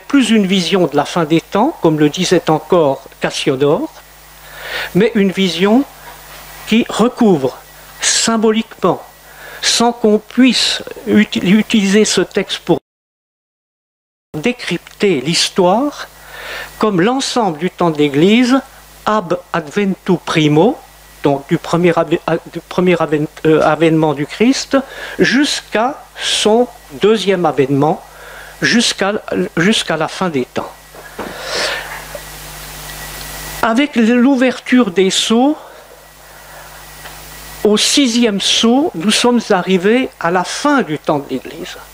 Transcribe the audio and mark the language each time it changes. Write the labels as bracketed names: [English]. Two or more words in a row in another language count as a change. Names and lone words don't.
[French] plus une vision de la fin des temps, comme le disait encore Cassiodore, mais une vision qui recouvre symboliquement, sans qu'on puisse utiliser ce texte pour décrypter l'histoire, comme l'ensemble du temps de l'Église, [Latin] ab adventu primo, [French] donc du premier avènement du Christ, jusqu'à son deuxième avènement, jusqu'à la fin des temps. Avec l'ouverture des sceaux, au 6e sceau, nous sommes arrivés à la fin du temps de l'Église.